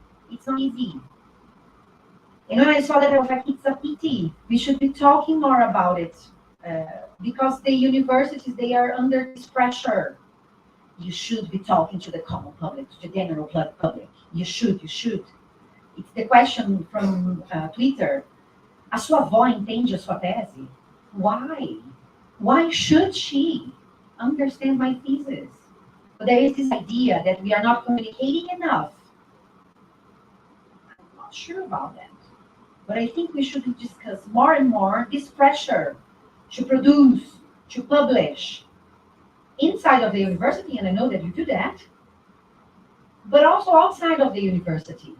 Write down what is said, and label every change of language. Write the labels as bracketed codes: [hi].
[en] It's not easy. And when I saw that, I was like, it's a pity. We should be talking more about it. Because the universities, they are under this pressure. You should be talking to the common public, to the general public. You should. It's the question from Twitter. [pt] A sua avó entende a sua tese? [en] Why? Why should she understand my thesis? But there is this idea that we are not communicating enough. I'm not sure about that. But I think we should discuss more and more this pressure to produce, to publish inside of the university, and I know that you do that, but also outside of the university.